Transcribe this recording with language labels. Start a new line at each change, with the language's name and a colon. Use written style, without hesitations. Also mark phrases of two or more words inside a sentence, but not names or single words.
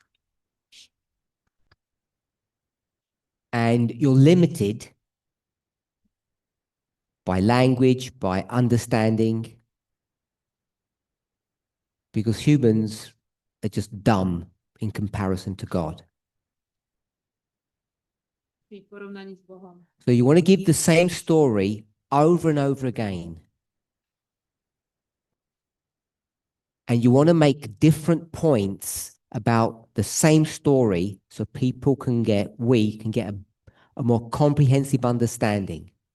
English: And you're limited by language, by understanding. because humans are just dumb in comparison to God.
Slovak: Pri porovnaní s Bohom.
English: So you want to give the same story over and over again. And you want to make different points about the same story so we can get a more comprehensive understanding.